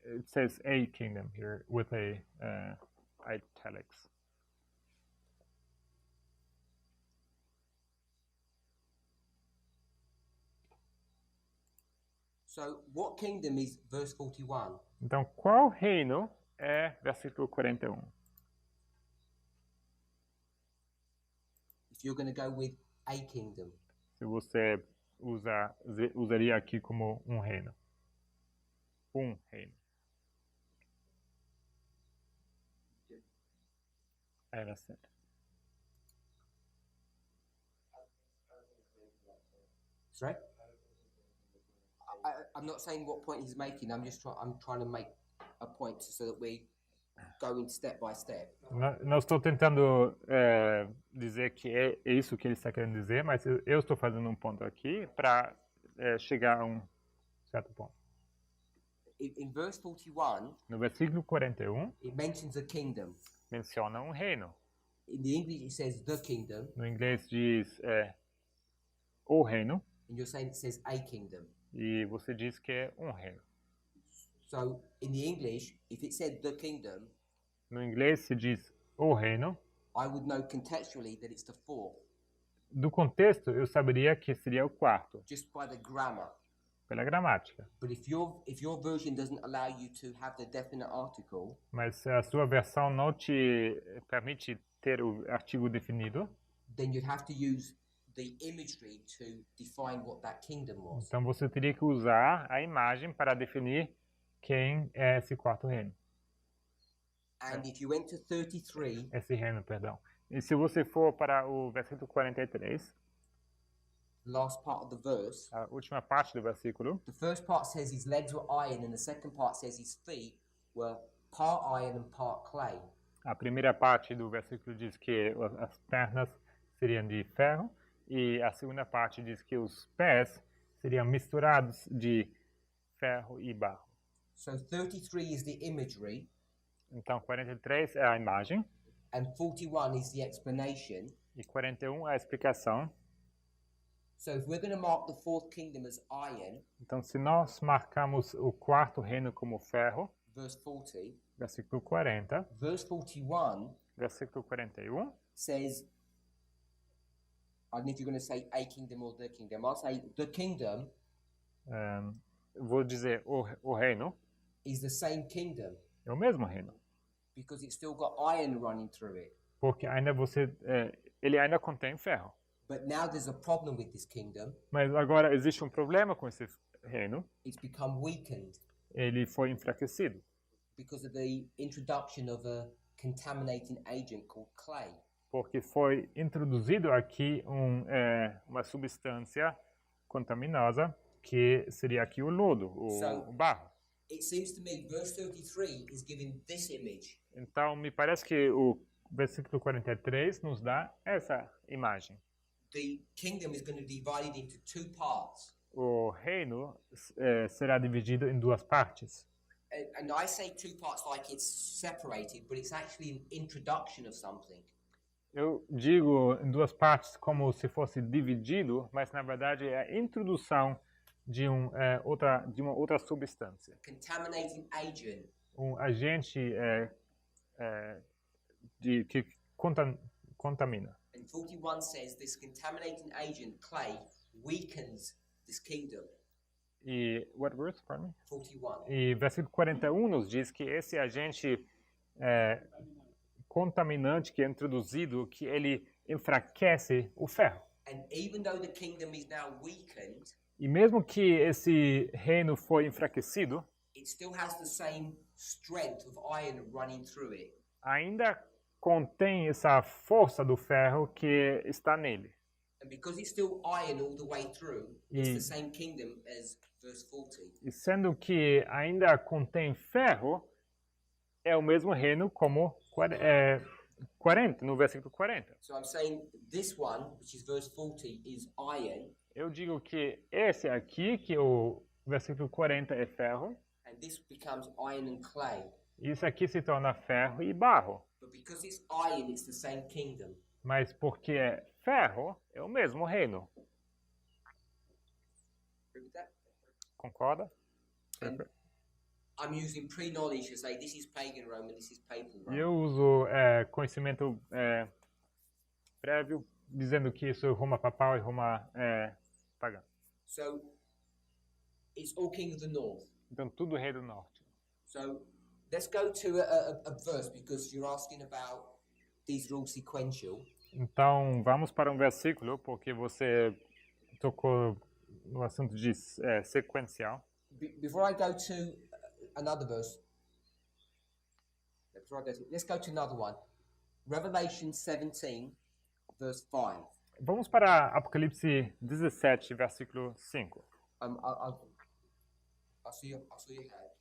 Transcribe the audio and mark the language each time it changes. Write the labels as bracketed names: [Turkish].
[English] It says a kingdom here with a italics. So what kingdom is verse 41? [Portuguese] Então, qual reino é versículo 41? [English] If you're going to go with a kingdom. [Portuguese] Se você usaria aqui como um reino. Um reino. [English] I understand. Sorry? I'm not saying what point he's making. I'm trying to make a point so that we go in step by step. [Portuguese] Não estou tentando dizer que é isso que ele está querendo dizer, mas eu estou fazendo um ponto aqui para chegar a um certo ponto. [English] In verse 41, [Portuguese] No versículo 41, [English] it mentions a kingdom. [Portuguese] menciona um reino. [English] In the English, it says the kingdom. [Portuguese] No inglês diz o reino, [English] And you're saying it says a kingdom. [Portuguese] e você diz que é um reino. [English] So in the English, if it said the kingdom, [Portuguese] No inglês se diz o reino. [English] I would know contextually that it's the fourth, [Portuguese] Do contexto, eu saberia que seria o quarto, [English] just by the grammar. [Portuguese] pela gramática. [English] But if your version doesn't allow you to have the definite article, [Portuguese] Mas se a sua versão não te permite ter o artigo definido, [English] then you'd have to use the imagery to define what that kingdom was. [Portuguese] então você teria que usar a imagem para definir quem é esse quarto reino. [English] And if you went to 33, [Portuguese] Esse reino, perdão. E se você for para o versículo 43, [English] last part of the verse, [Portuguese] a última parte do versículo, [English] the first part says his legs were iron, and the second part says his feet were part iron and part clay. [Portuguese] a primeira parte do versículo diz que as pernas seriam de ferro E a segunda parte diz que os pés seriam misturados de ferro e barro. [English] So 33 is the imagery, [Portuguese] Então 43 é a imagem [English] and 41 is the explanation. [Portuguese] e 41 é a explicação. [English] So if we're going to mark the fourth kingdom as iron, [Portuguese] Então se nós marcamos o quarto reino como ferro, [English] verse 40, [Portuguese] versículo 40, [English] verse 41 [Portuguese] versículo 41, [English] says, I don't know if you're going to say a kingdom or the kingdom. I'll say the kingdom [Portuguese] vou dizer o reino, [English] is the same kingdom [Portuguese] é o mesmo reino. [English] because it's still got iron running through it. [Portuguese] Porque ainda ele ainda contém ferro. [English] But now there's a problem with this kingdom. [Portuguese] Mas agora existe um problema com esse reino. [English] It's become weakened [Portuguese] Ele foi enfraquecido [English] because of the introduction of a contaminating agent called clay. [Portuguese] porque foi introduzido aqui uma substância contaminosa que seria aqui o lodo, o barro. [English] It seems to me verse 33 is giving this image. [Portuguese] Então me parece que o versículo 43 nos dá essa imagem. [English] The kingdom is going to be divided into two parts. [Portuguese] O reino será dividido em duas partes. [English] And I say two parts like it's separated, but it's actually an introduction of something. [Portuguese] Eu digo em duas partes como se fosse dividido, mas na verdade é a introdução de uma outra substância. [English] Contaminating agent [Portuguese] Um agente que contamina. [English] and 41 says this contaminating agent, clay, weakens this kingdom. E what verse, pardon me? 41. [Portuguese] E versículo 41 nos diz que esse agente contaminante que é introduzido, que ele enfraquece o ferro. [English] And even though the kingdom is now weakened, [Portuguese] E mesmo que esse reino foi enfraquecido, [English] it still has the same strength of iron running through it. [Portuguese] ainda contém essa força do ferro que está nele. [English] And because it's still iron all the way through, it's the same kingdom as verse 40. [Portuguese] E sendo que ainda contém ferro, é o mesmo reino como 40, no versículo 40. [English] So I'm saying this one, which is verse 40, is iron, [Portuguese] Eu digo que esse aqui, que o versículo 40 é ferro, [English] and this becomes iron and clay. [Portuguese] isso aqui se torna ferro e barro. [English] But because it's iron, it's the same kingdom. [Portuguese] Mas porque é ferro, é o mesmo reino. [English] Agree with that? [Portuguese] Concorda? [English] And I'm using pre-knowledge to say this is pagan Rome and this is papal Rome. [Portuguese] E eu uso conhecimento prévio, dizendo que isso é Roma papal e Roma pagã. [English] So it's all king of the north. [Portuguese] Então tudo rei do norte. [English] So let's go to a verse because you're asking about these are all sequential. [Portuguese] Então vamos para um versículo, porque você tocou no assunto de sequencial. [English] Before I go to another verse, let's go to another one. Revelation 17, verse 5. [Portuguese] Vamos para Apocalipse 17, versículo 5. [English] I see your hand.